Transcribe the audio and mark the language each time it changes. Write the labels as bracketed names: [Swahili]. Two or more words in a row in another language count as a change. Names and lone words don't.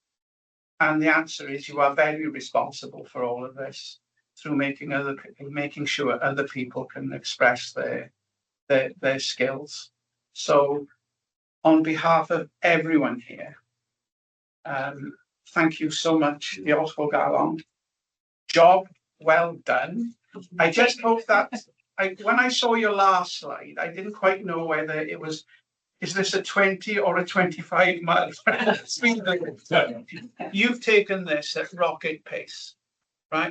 [English] And the answer is you are very responsible for all of this through making sure other people can express their skills. So on behalf of everyone here, thank you so much. [Welsh] Diolch o galon. [English] Job well done. I just hope that when I saw your last slide, I didn't quite know whether it was, is this a 20 or a 25 mile speed limit? You've taken this at rocket pace, right?